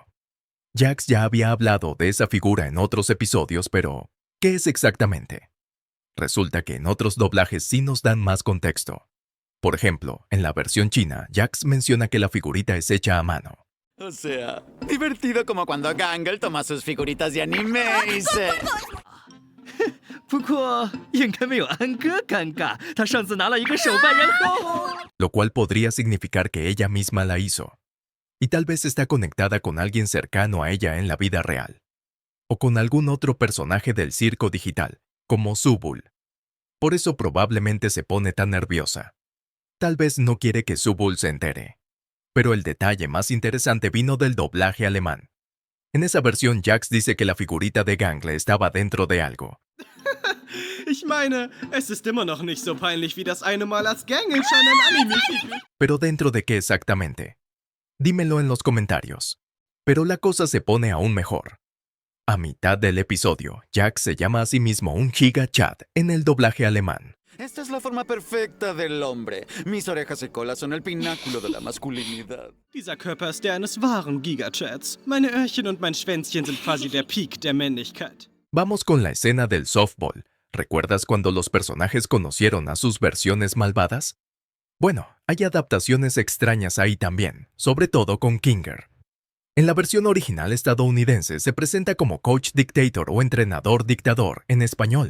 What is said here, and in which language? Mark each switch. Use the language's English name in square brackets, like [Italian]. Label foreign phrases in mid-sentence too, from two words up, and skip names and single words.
[Spanish] Jax ya había hablado de esa figura en otros episodios, pero ¿qué es exactamente? Resulta que en otros doblajes sí nos dan más contexto. Por ejemplo, en la versión china, Jax menciona que la figurita es hecha a mano. O sea, divertido como cuando Gangle toma sus figuritas de anime y se... [Chinese] 不过应该没有安哥尴尬，他上次拿了一个手办，然后 [Spanish] Lo cual podría significar que ella misma la hizo. Y tal vez está conectada con alguien cercano a ella en la vida real. O con algún otro personaje del circo digital, como Subul. Por eso probablemente se pone tan nerviosa. Tal vez no quiere que Subul se entere. Pero el detalle más interesante vino del doblaje alemán. En esa versión, Jax dice que la figurita de Gangle estaba dentro de algo. [German] Ich meine, es ist immer noch nicht so peinlich wie das eine Mal als Gangelschein ein Anime-Titel. [Spanish] Pero ¿dentro de qué exactamente? Dímelo en los comentarios. Pero la cosa se pone aún mejor. A mitad del episodio, Jax se llama a sí mismo un gigachat en el doblaje alemán. Esta es la forma perfecta del hombre. Mis orejas y cola son el pináculo de la masculinidad. [German] Dieser Körper ist der eines wahren Gigachats. Meine Öhrchen und mein Schwänzchen sind quasi der Peak der Männlichkeit. [Spanish] Vamos con la escena del softball. ¿Recuerdas cuando los personajes conocieron a sus versiones malvadas? Bueno, hay adaptaciones extrañas ahí también, sobre todo con Kinger. En la versión original estadounidense se presenta como [English] Coach Dictator [Spanish] o Entrenador Dictador en español.